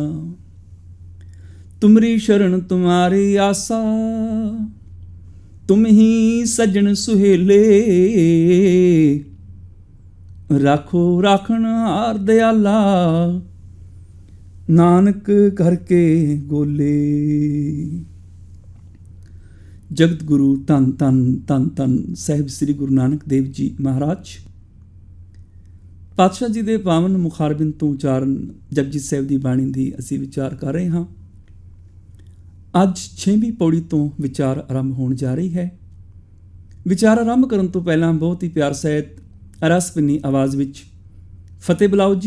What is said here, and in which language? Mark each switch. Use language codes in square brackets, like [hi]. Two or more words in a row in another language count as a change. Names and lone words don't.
[pa] ਤੁਮਰੀ ਸ਼ਰਣ ਤੁਮ੍ਹਾਰੀ ਆਸਾ, ਤੁਮ ਹੀ ਸਜਨ ਸੁਹੇਲੇ। ਰਾਖੋ ਰਾਖਣ ਹਾਰ ਦਇਆਲਾ, ਨਾਨਕ ਕਰਕੇ ਗੋਲੇ। ਜਗਤ ਗੁਰੂ ਧਨ ਧਨ ਧਨ ਧਨ ਸਾਹਿਬ ਸ੍ਰੀ ਗੁਰੂ ਨਾਨਕ ਦੇਵ ਜੀ ਮਹਾਰਾਜ ਪਾਤਸ਼ਾਹ ਜੀ ਦੇ ਪਾਵਨ ਮੁਖਾਰਬਿੰਦ ਤੋਂ ਉਚਾਰਨ ਜਪਜੀ ਸਾਹਿਬ ਦੀ ਬਾਣੀ ਦੀ ਅਸੀਂ ਵਿਚਾਰ ਕਰ ਰਹੇ ਹਾਂ। ਅੱਜ 6ਵੀਂ ਪੌੜੀ ਤੋਂ ਵਿਚਾਰ ਆਰੰਭ ਹੋਣ ਜਾ ਰਹੀ ਹੈ। ਵਿਚਾਰ ਆਰੰਭ ਕਰਨ ਤੋਂ ਪਹਿਲਾਂ ਬਹੁਤ ਹੀ ਪਿਆਰ ਸਹਿਤ ਰਸਪਿੰਨੀ ਆਵਾਜ਼ ਵਿੱਚ ਫਤਿਹ ਬੁਲਾਓ ਜੀ।